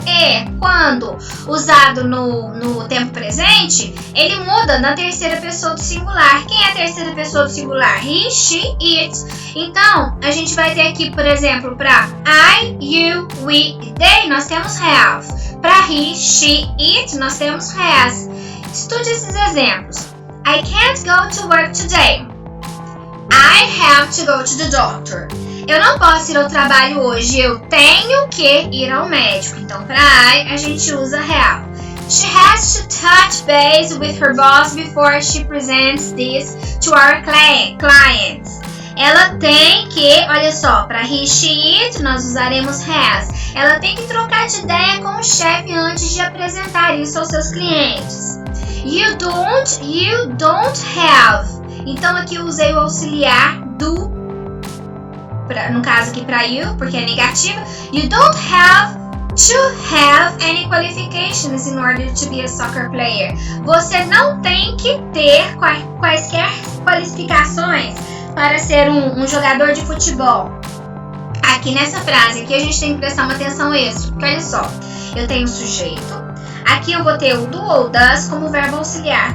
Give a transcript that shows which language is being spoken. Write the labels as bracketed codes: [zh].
[pt] E quando usado no tempo presente, ele muda na terceira pessoa do singular. Quem é a terceira pessoa do singular? He, she, it. Então, a gente vai ter aqui, por exemplo, para I, you, we e they, nós temos have. Para he, she, it, nós temos has. Estude esses exemplos. [en] I can't go to work today. I have to go to the doctor. [pt] Eu não posso ir ao trabalho hoje, eu tenho que ir ao médico. Então, para I, a gente usa have. [en] She has to touch base with her boss before she presents this to our clients. [pt] Ela tem que, olha só, para he, she, it, nós usaremos has. Ela tem que trocar de ideia com o chefe antes de apresentar isso aos seus clientes. [en] You don't have. [pt] Então, aqui eu usei o auxiliar do, no caso aqui para you, porque é negativa. [en] You don't have to have any qualifications in order to be a soccer player. [pt] Você não tem que ter quaisquer qualificações para ser um jogador de futebol. Aqui nessa frase aqui a gente tem que prestar uma atenção extra, porque olha só, eu tenho o sujeito, aqui eu vou ter o do ou das como verbo auxiliar.